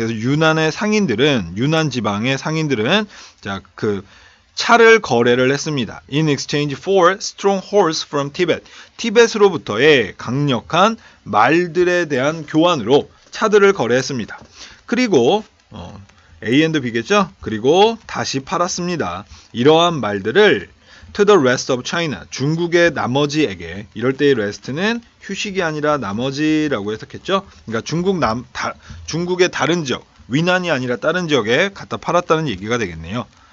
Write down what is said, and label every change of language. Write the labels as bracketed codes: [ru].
[ko] 그래서 유난 지방의 상인들은 자, 그 차를 거래를 했습니다. [en] In exchange for strong horse from Tibet. [ko] 티벳으로부터의 강력한 말들에 대한 교환으로 차들을 거래했습니다. 그리고 A and B겠죠? 그리고 다시 팔았습니다. 이러한 말들을 [en] to the rest of China, [ko] 중국의 나머지에게, 이럴 때의 rest는 휴식이 아니라 나머지라고 해석했죠. 그러니까 중국의 다른 지역, 위난이 아니라 다른 지역에 갖다 팔았다는 얘기가 되겠네요.